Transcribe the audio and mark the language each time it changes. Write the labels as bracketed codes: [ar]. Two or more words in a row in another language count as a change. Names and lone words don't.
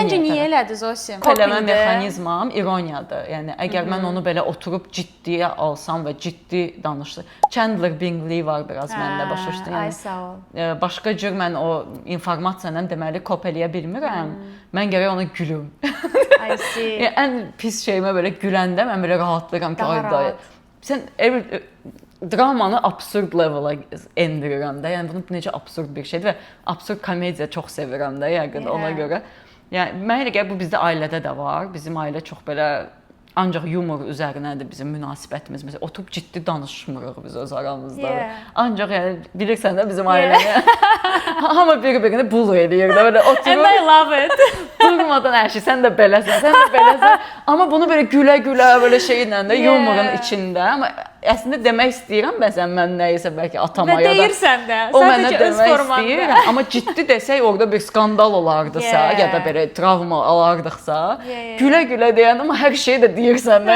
[az] Səncə niyə elədi Zosi? Eləmə mexanizmam ironiyadır. Yəni əgər mən onu belə oturub ciddiyə alsam və ciddi danışsam, Chandler Bingley var biraz məndə, başa düşdün? Ay sağ ol. Başqa cür mən o informasiyanı deməli kop eləyə bilmirəm. Mən gərək ona gülüm. [en] I see. [az] Ən pis şeyimə belə güləndə mən belə rahatlıram ki, ay sən dramanı absurd levela endirirəm də. Yəni bunu necə absurd bir şeydir və absurd komediya çox sevirəm də yəqin ona görə. Yəni mənə elə gəlir bu bizdə ailədə də var. Bizim ailə çox belə ancaq yumor üzərinədir bizim münasibətimiz. Məsələn, oturub ciddi danışmırıq biz öz aramızda. Ancaq yəni bilirsən də bizim ailədə hamı bir-birini bully eləyir də belə oturub. [en] And I love it. [az] Durmadan hər şey sən də beləsən, sən də beləsən. Amma bunu belə gülə-gülə belə şeylə də yumorun içində. Amma əslində demək istəyirəm mən nəyisə bəlkə atama ya da deyirsən də. O mənə demək istəyir. Amma ciddi desək orada bir skandal olardısa ya da belə travma alardıqsa, gülə-gülə deyən amma hər şeyi də deyirsən də.